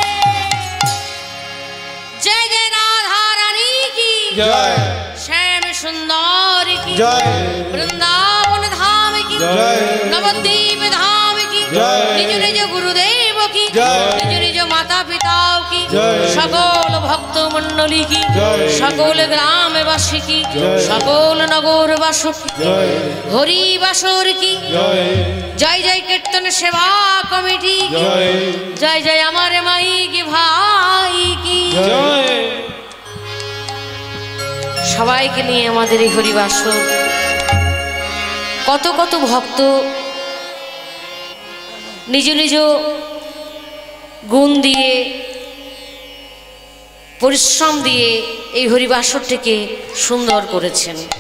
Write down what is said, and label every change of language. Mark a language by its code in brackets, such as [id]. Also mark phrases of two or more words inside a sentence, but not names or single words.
[hi] जय जय राधा रानी की, जय श्याम सुंदर की, जय वृंदावन धाम की, जय। नवद्वीप धाम की, जय। निज निज गुरुदेव की, जय। निज निज माता पिता की, जय। सकल भक्त मंडली की, जय। सकल ग्रामवासी की, जय। सकल नगरवासी की, जय हरि बासर की, जय जय जय कीर्तन सेवा कमिटी की, जय जय जय हमारे माई की भाई की। जय। [bn] সবাইকে নিয়ে আমাদের এই হরিবাসর, কত কত ভক্ত নিজ নিজ গুণ দিয়ে পরিশ্রম দিয়ে এই হরিবাসরটিকে সুন্দর করেছেন।